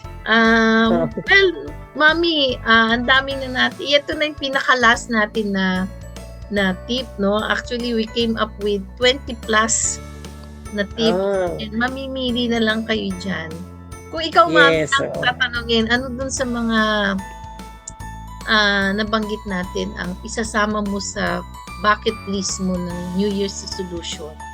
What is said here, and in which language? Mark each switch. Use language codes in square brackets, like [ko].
[tl] Well, Mami, ang dami na natin. Ito na yung pinaka-last natin na tip, no? [en] Actually, we came up with 20 plus na tip. [tl] And mamimili na lang kayo dyan. Kung ikaw, Mami, [en] Yes, [tl] ang tatanungin, ano dun sa mga nabanggit natin ang isasama mo sa bucket list mo ng New Year's resolution?